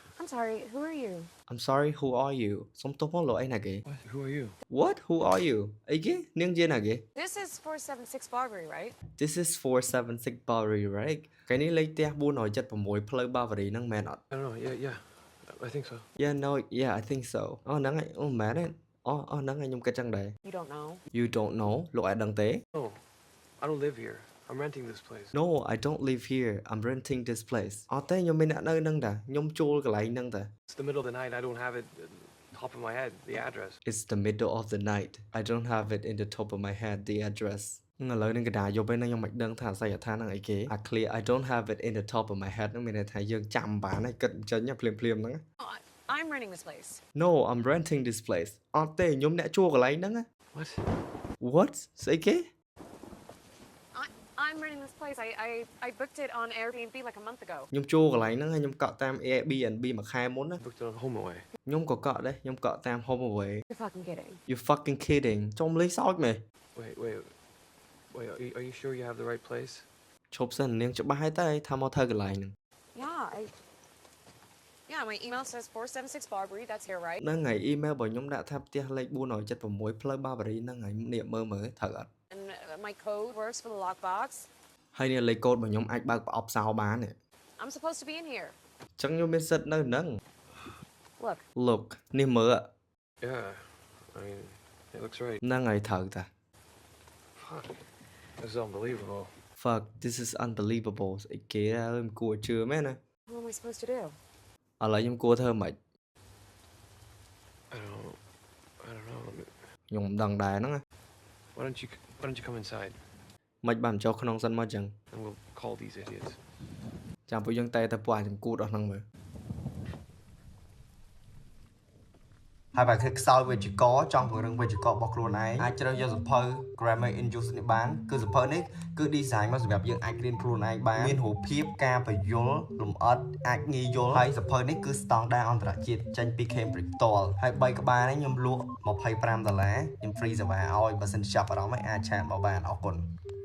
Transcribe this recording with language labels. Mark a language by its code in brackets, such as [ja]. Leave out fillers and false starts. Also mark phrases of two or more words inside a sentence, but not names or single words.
[en] I'm sorry, who are you? I'm sorry, who are you? [km] សុំទោសផងលោកអីណាគេ [en] What? Who are you? What? Who are you? [km] អីគេនាងជាណាគេ [en] This is 476 Barbary, right? This is 476 Barbary right [km] កែនេះលេខផ្ទះ476ផ្លូវ Barbary ហ្នឹងមែនអត់ [en] I don't know. Yeah. I think so. Yeah no yeah I think so [km] អូហ្នឹងហើយអូមែនទេអូហ្នឹងហើយខ្ញុំគិតចឹងដែរ [en] You don't know. You don't know [km] លោកអាចដឹងទេ [en] No, I don't live here. I'm renting this place. No I don't live here I'm renting this place [km] អត់ទេខ្ញុំមានអ្នកនៅហ្នឹងតាខ្ញុំជួលកន្លែងហ្នឹងតា [en] It's the middle of the night. I don't have it top of my head, the address. It's the middle of the night I don't have it in the top of my head the address [km] ឥឡូវនឹងកណ្ដាលយប់ឯងខ្ញុំមិនដឹងថាអាស័យដ្ឋានហ្នឹងអីគេ [en] I clear I don't have it in the top of my head [km] ហ្នឹងមានន័យថាយើងចាំបានហើយគិតចេញភ្លាមហ្នឹង [en] Oh, I'm renting this place. No I'm renting this place [km] អត់ទេខ្ញុំអ្នកជួលកន្លែងហ្នឹង [en] What? [km] What ស្អីគេ [en] I'm renting this place. I booked it on Airbnb like a month ago. [km] ខ្ញុំជួលកន្លែងហ្នឹងហើយខ្ញុំកក់តាម Airbnb មួយខែមុនណា [en] Booked it on HomeAway. [km] ខ្ញុំក៏កក់ដែរខ្ញុំកក់តាម HomeAway [en] You're fucking kidding. You fucking kidding [km] ចុំលេងសើចមែន [en] Wait. Are you sure you have the right place? [km] ឈប់សិននាងច្បាស់ហើយតែថាមកធ្វើកន្លែងហ្នឹង [en] Yeah, my email says 476 Barbary. That's here, right? [km] ហ្នឹងហើយ email របស់ខ្ញុំដាក់ថាផ្ទះលេខ476ផ្លូវ Barbary ហ្នឹងហើយនេះមើលត្រូវអត់ [en] And my code works for the lockbox. [km] ហើយនេះលេខកូដរបស់ខ្ញុំអាចបើកប្រអប់សោបានទេ [en] I'm supposed to be in here. [km] អញ្ចឹងខ្ញុំមានសិទ្ធនៅហ្នឹង Look នេះមើល [en] Yeah. I mean, it looks right. [km] ហ្នឹងហើយត្រូវតា [en] Fuck. This is unbelievable. Fuck this is unbelievable [km] ស្អីគេមិនគួរជឿមែនណា [en] What am I supposed to do? [km] ឥឡូវខ្ញុំគួរធ្វើម៉េច [en] I don't know. [km] ខ្ញុំមិនដឹងដែរហ្នឹង [en] Why don't you come inside [km] មិនបានចូលក្នុងសិនមកអញ្ចឹង [en] and we'll call these idiots. [km] ចាំពួកយើងតែពួកអាចគួរដល់ហ្នឹងមើលហើយបើគិតខ្សោយវិជ្ជាករចង់ពង្រឹងវិជ្ជាកររបស់ខ្លួនឯងអាចជ្រើសយកសៀវភៅ Grammar in Use នេះបានគឺសៀវភៅនេះគឺ design មកសម្រាប់យើងអាចរៀនខ្លួនឯងបានមានរូបភាពការបញ្យលលម្អិតអាចងាយយល់ហើយសៀវភៅនេះគឺ standard អន្តរជាតិចេញពី Cambridge ផ្ទាល់ហើយ3ក្បាលនេះខ្ញុំលក់$25ខ្ញុំ free សេវាឲ្យបើសិនចាប់អារម្មណ៍ហើយអាចឆាតមកបានអរគុណ